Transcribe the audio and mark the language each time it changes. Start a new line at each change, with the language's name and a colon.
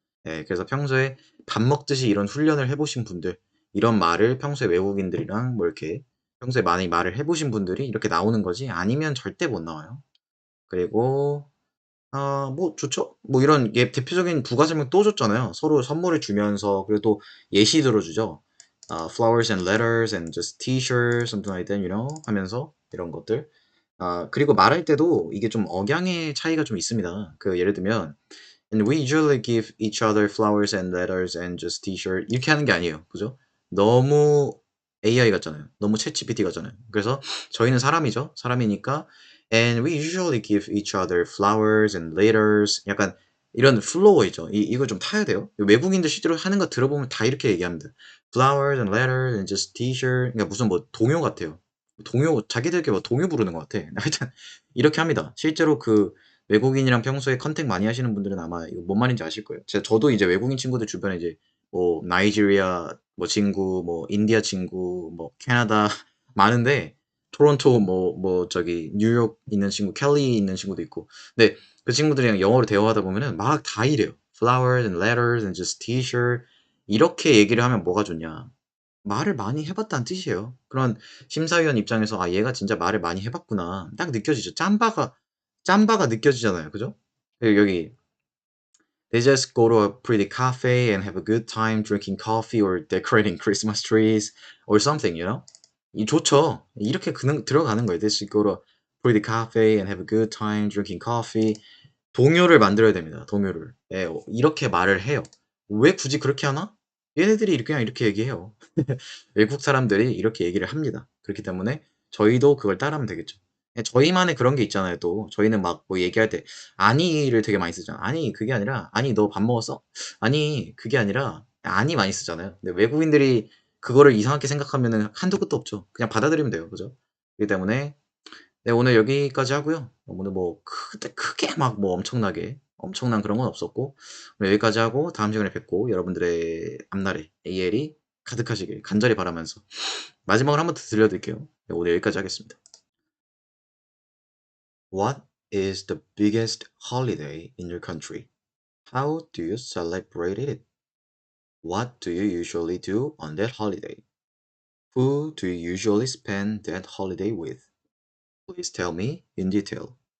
Korean: 예, 그래서 평소에 밥 먹듯이 이런 훈련을 해보신 분들, 이런 말을 평소에 외국인들이랑 뭐 이렇게 평소에 많이 말을 해보신 분들이 이렇게 나오는 거지 아니면 절대 못 나와요. 그리고 뭐 좋죠. 뭐 이런 대표적인 부가 설명 또 줬잖아요. 서로 선물을 주면서 그래도 예시 들어주죠.
English: flowers and letters and just t-shirts, something like that, you know,
Korean: 하면서 이런 것들. 그리고 말할 때도 이게 좀 억양의 차이가 좀 있습니다. 그 예를 들면
English: And we usually give each other flowers and letters and just t-shirt
Korean: 이렇게 하는 게 아니에요. 그죠? 너무 AI 같잖아요. 너무 챗GPT 같잖아요. 그래서 저희는 사람이죠. 사람이니까
English: And we usually give each other flowers and letters
Korean: 약간 이런 플로어 있죠. 이거 좀 타야 돼요. 외국인들 실제로 하는 거 들어보면 다 이렇게 얘기합니다.
English: Flowers and letters and just t-shirt.
Korean: 그러니까 무슨 뭐 동요 같아요. 동요 자기들끼리 뭐 동요 부르는 것 같아. 하여튼 이렇게 합니다. 실제로 그 외국인이랑 평소에 컨택 많이 하시는 분들은 아마 이거 뭔 말인지 아실 거예요. 저도 이제 외국인 친구들 주변에 이제 뭐 나이지리아 뭐 친구, 뭐 인디아 친구, 뭐 캐나다 많은데 토론토 저기 뉴욕 있는 친구, 캘리 있는 친구도 있고. 근데 그 친구들이랑 영어로 대화하다 보면은 막 다 이래요.
English: Flowers and letters and just t-shirt.
Korean: 이렇게 얘기를 하면 뭐가 좋냐. 말을 많이 해 봤다는 뜻이에요. 그런 심사위원 입장에서 '아 얘가 진짜 말을 많이 해 봤구나.' 딱 느껴지죠. 짬바가 느껴지잖아요. 그죠? 여기
English: They just go to a pretty cafe and have a good time drinking coffee or decorating Christmas trees or something, you know?
Korean: 이 좋죠. 이렇게 그는 들어가는 거예요.
English: They just go to a pretty cafe and have a good time drinking coffee.
Korean: 동요를 만들어야 됩니다, 동요를. 예 이렇게 말을 해요. 왜 굳이 그렇게 하나? 얘네들이 그냥 이렇게 얘기해요. 외국 사람들이 이렇게 얘기를 합니다. 그렇기 때문에 저희도 그걸 따라하면 되겠죠. 예 저희만의 그런 게 있잖아요 또. 저희는 막 뭐 얘기할 때 "아니"를 되게 많이 쓰잖아. "아니 그게 아니라 아니 너 밥 먹었어?" "아니 그게 아니라" "아니" 많이 쓰잖아요. 근데 외국인들이 그거를 이상하게 생각하면은 한도 끝도 없죠. 그냥 받아들이면 돼요. 그죠? 그렇기 때문에 네 오늘 여기까지 하고요. 오늘 뭐 크게 막 뭐 엄청난 그런 건 없었고 오늘 여기까지 하고 다음 시간에 뵙고 여러분들의 앞날에 AL이 가득하시길 간절히 바라면서 마지막으로 한 번 더 들려드릴게요. 네 오늘 여기까지 하겠습니다.
English: What is the biggest holiday in your country? How do you celebrate it? What do you usually do on that holiday? Who do you usually spend that holiday with? Please tell me in detail.